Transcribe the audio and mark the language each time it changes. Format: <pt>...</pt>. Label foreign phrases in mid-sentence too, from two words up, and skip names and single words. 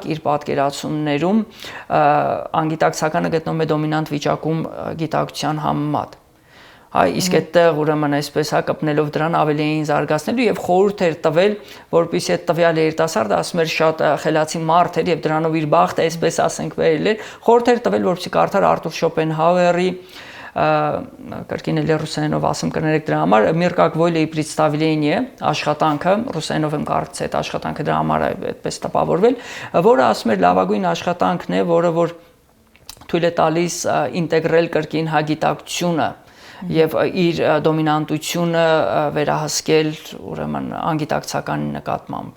<hy>իր պատկերացումներում անգիտակցականը գտնվում է դոմինանտ վիճակում գիտակցության համեմատ։ Իսկ այդտեղ ուրեմն այսպես կպնելով դրան ավելի էին զարգացնելու եւ խորհուրդ էր տվել, որպեսզի այդ տվյալ երիտասարդը ասում էր շատ խելացի մարդ էր եւ дրանով իր բախտը այսպես ասենք վերել էր, խորհուրդ էր տվել, որպեսզի կարդար Արտուր Շոպենհաուերի կրկին էլ ռուսերենով ասում կներեք դրա համար «Мир как воля и представление» աշխատանքը, ռուսերենով եմ կարծես այդ աշխատանքը դրա համար այդպես տպավորվել, որը ասում էր լավագույն աշխատանքն է, որը որ թույլ է տալիս ինտեգրել կրկին հագիտակցությունը եւ իր դոմինանտությունը վերահսկել ուրեմն անգիտակցականի նկատմամբ։</hy>